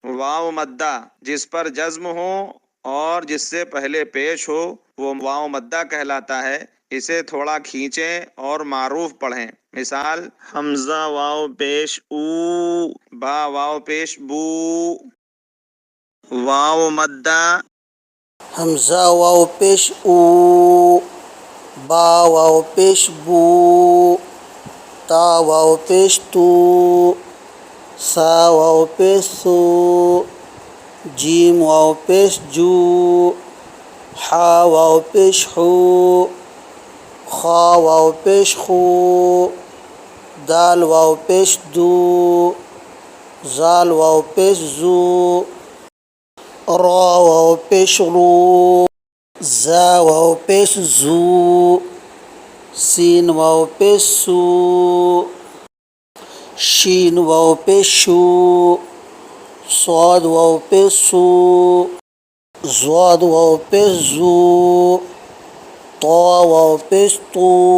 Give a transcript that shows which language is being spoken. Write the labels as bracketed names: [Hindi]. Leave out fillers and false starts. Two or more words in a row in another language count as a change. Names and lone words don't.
[Urdu] واو مدہ جس پر جزم ہو اور جس سے پہلے پیش ہو وہ واو مدہ کہلاتا ہے. اسے تھوڑا کھینچیں اور معروف پڑھیں. مثال: حمزہ واو پیش او، با واو پیش بو. واو مدہ حمزہ واو پیش او، با واو پیش بو، تا واو پیش تو، سا واو پیش سو، جیم واو پیش جو، حا واو پیش حو، خا واو پیش خو، دال واو پیش دو، زال واو پیش زو، را واو پیش رو، زا واو پیش زو، سین واو پیش سو، شین واو پیش شو، صاد واو پیش سو، زواد واو پیش زو، طا واو پیش تو،